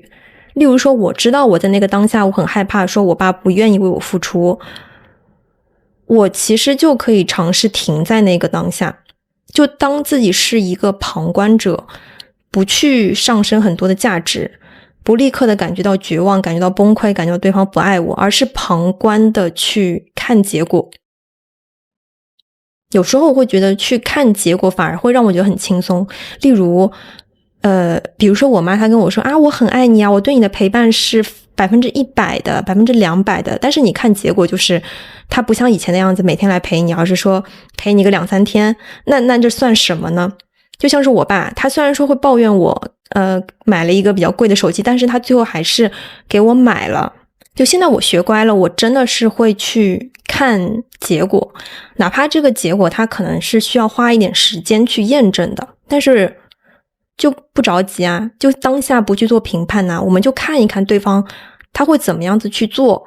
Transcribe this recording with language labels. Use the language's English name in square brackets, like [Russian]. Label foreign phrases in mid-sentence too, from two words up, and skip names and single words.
[Chinese] 例如說我知道我在那個當下我很害怕說我爸不願意為我付出，我其實就可以嘗試停在那個當下，就當自己是一個旁觀者，不去上升很多的價值，不立刻的感覺到絕望，感覺到崩潰，感覺到對方不愛我，而是旁觀的去看結果。有时候我會覺得去看結果反而會讓我覺得很輕鬆。例如比如說我媽她跟我說啊，我很愛你啊，我對你的陪伴是100%的200%的，但是你看結果就是她不像以前那樣子每天來陪你，而是說陪你個2-3天，那這算什麼呢？就像是我爸，他雖然說會抱怨我買了一個比較貴的手機，但是他最後還是給我買了。就現在我學乖了，我真的是會去看結果，哪怕這個結果它可能是需要花一點時間去驗證的，但是就不着急啊，就當下不去做評判啊，我們就看一看對方他會怎麼樣子去做。